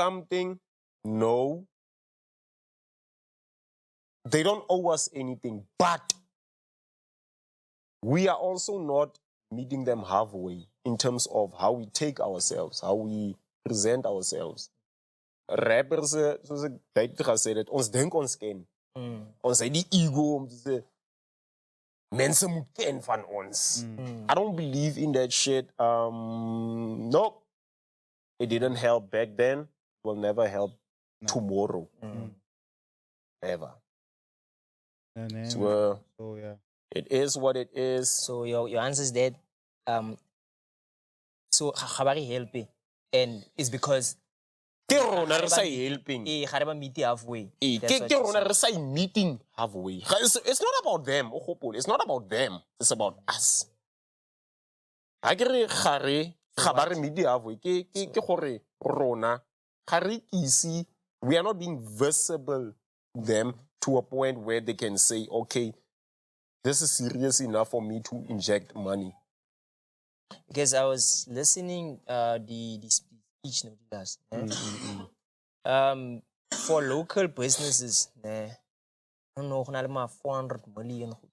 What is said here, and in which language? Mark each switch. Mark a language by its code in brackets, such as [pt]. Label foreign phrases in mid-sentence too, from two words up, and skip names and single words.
[en] something? No. They don't owe us anything, but we are also not meeting them halfway in terms of how we take ourselves, how we present ourselves. Rappers, [af] soos ek duidelik gesê het, ons dink ons ken. Ons het die ego om te sê mense moet ken van ons. [en] I don't believe in that shit. Nope. It didn't help back then. Will never help tomorrow. Ever. So, So yeah. it is what it is. So your answer is that so Khabari help and it's because [tn] Ke rona re sa helping. ga re ba [en] meet halfway. [tn] Ke [en] That's what you [tn] rona [en] said. [tn] re sa [en] meeting halfway. It's not about them, [tn] o gopole. [en] It's not about them. It's about us. [tn] Ha ke re gare ga ba re [en] meet halfway. [tn] Ke gore rona ga re isi, [en] we are not being visible to them to a point where they can say, okay, this is serious enough for me to inject money. Because I was listening the speech notice. For local businesses, I don't know, 400 million.